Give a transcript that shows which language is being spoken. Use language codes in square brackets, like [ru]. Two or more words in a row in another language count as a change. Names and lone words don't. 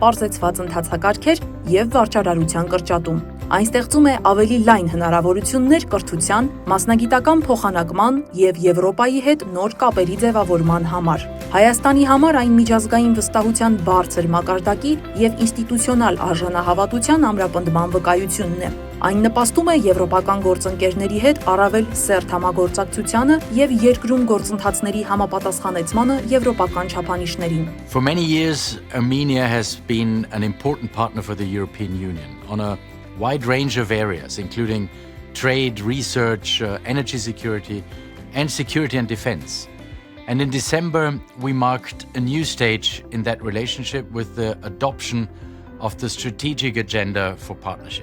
[hy] պարզեցված ընթացակարգեր եւ վարչարարության կրճատում։ Այն ստեղծում է ավելի լայն հնարավորություններ կրթության, մասնագիտական փոխանակման եւ Եվրոպայի հետ նոր կապերի ձևավորման համար։ Հայաստանի համար այն միջազգային վստահության բարձր մակարդակի եւ ինստիտուցիոնալ արժանահավատության ամրապնդման վկայությունն է։ Այն նպաստում է եվրոպական գործընկերների հետ առավել սերտ համագործակցությանը եւ երկրում գործընթացների համապատասխանեցմանը եվրոպական չափանիշներին։ [en] For many years, Armenia has been an important partner for the European Union on a wide range of areas, including trade, research, energy security, and security and defense. And in December, we marked a new stage in that relationship with the adoption of the strategic agenda for partnership.